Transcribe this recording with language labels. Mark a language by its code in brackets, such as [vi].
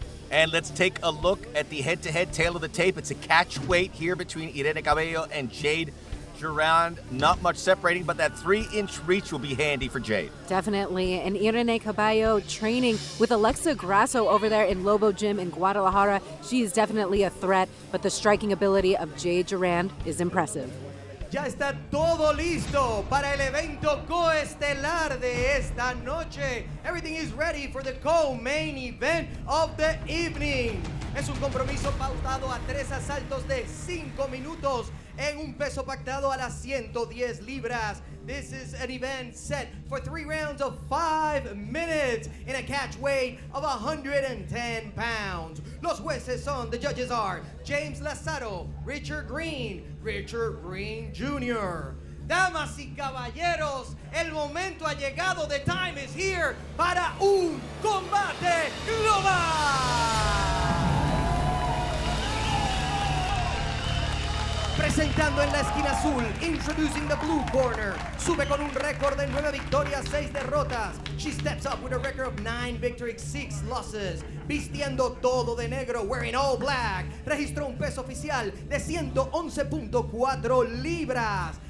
[en] And let's take a look at the head-to-head tail of the tape. It's a catch weight here between Irene Cabello and Jade Jourand. Not much separating, but that 3-inch reach will be handy for Jade. Definitely. And Irene Cabello training with Alexa Grasso over there in Lobo Gym in Guadalajara. She is definitely a threat, but the striking ability of Jade Jourand is impressive. [es] Ya está todo listo para el evento coestelar de esta noche. [en] Everything is ready for the co-main event of the evening. [es] Es un compromiso pautado a 3 asaltos de 5 minutos en un peso pactado a las 110 libras. [en] This is an event set for 3 rounds of 5 minutes in a catch weight of 110 pounds. [es] Los jueces son, [en] the judges are [es] James Lazaro, Richard Green Jr. Damas y caballeros, el momento ha llegado. [en] The time is here [es] para un combate global. Presentando en la esquina azul, [en] introducing the blue corner. [es] Sube con un récord de 9 victorias, 6 derrotas. [en] She steps up with a record of 9 victories, 6 losses. [es] Vistiendo todo de negro, [en] wearing all black. [es] Registró un peso oficial de 111.4 libras.